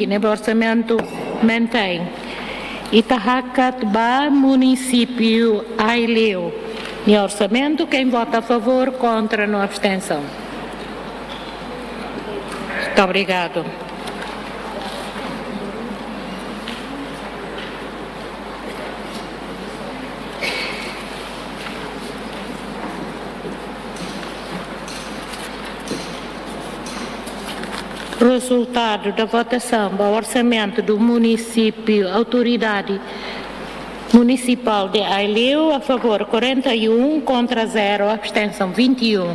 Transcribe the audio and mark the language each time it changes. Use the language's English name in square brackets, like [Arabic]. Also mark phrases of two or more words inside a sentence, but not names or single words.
[Portuguese] O orçamento mantém. [Tetum] Itahacat município Aileu. [Portuguese] No orçamento, quem vota a favor, contra, não abstenção. Muito obrigado. Resultado da votação: o orçamento do município, autoridade municipal de Aileu, a favor 41, contra 0, abstenção 21.